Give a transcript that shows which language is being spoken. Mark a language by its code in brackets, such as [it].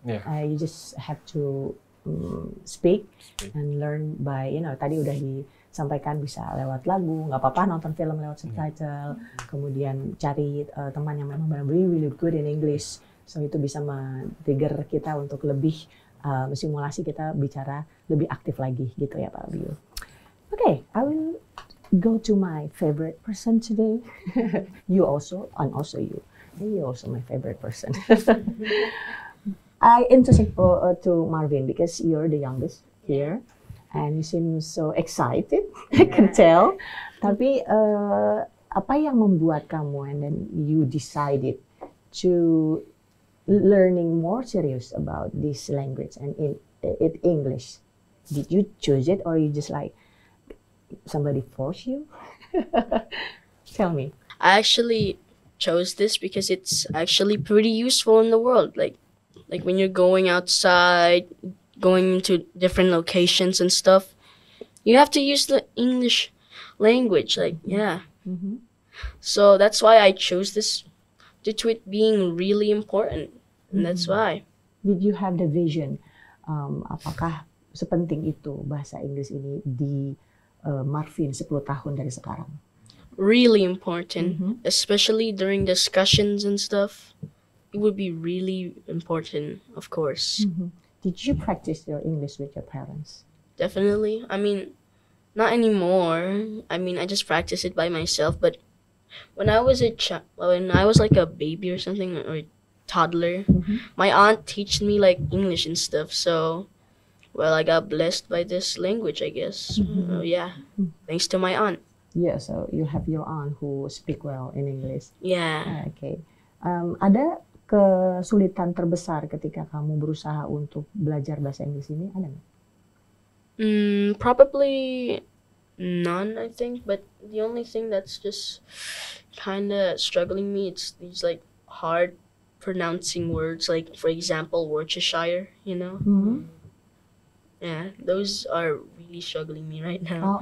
[en] You just have to speak and learn by, [id] tadi udah disampaikan bisa lewat lagu, nggak apa-apa nonton film lewat subtitle, kemudian cari teman yang memang [en] really good in English. [id] So itu bisa men-trigger kita untuk lebih simulasi, kita bicara lebih aktif lagi gitu ya Pak Bio. [en] Okay, I will go to my favorite person today. You also, and also you. You're also my favorite person. I interested to Marvin because you're the youngest here, and you seem so excited. I can tell. [id] Tapi apa yang membuat kamu [en] and then you decided to learning more serious about this language and in English? Did you choose it, or you just like somebody force you? Tell me. I actually chose this because it's actually pretty useful in the world. Like when you're going outside, going to different locations and stuff, you have to use the English language. So that's why I chose this, due to it being really important, and that's why. Did you have the vision? [id] Apakah sepenting itu bahasa Inggris ini di Marvin 10 tahun dari sekarang? [en] Really important, especially during discussions and stuff. It would be really important, of course. Did you practice your English with your parents? Definitely. I mean, not anymore. I mean, I just practice it by myself, but when I was like a baby or something, or toddler, my aunt taught me like English and stuff. So, well, I got blessed by this language, I guess. Thanks to my aunt. Yeah, so you have your aunt who speak well in English. Yeah. Okay. [id] Ada kesulitan terbesar ketika kamu berusaha untuk belajar bahasa Inggris ini, ada nggak? [en] Probably none, I think. But the only thing that's just kind of struggling me, it's these like hard pronouncing words, like for example Worcestershire, Yeah, those are really struggling me right now.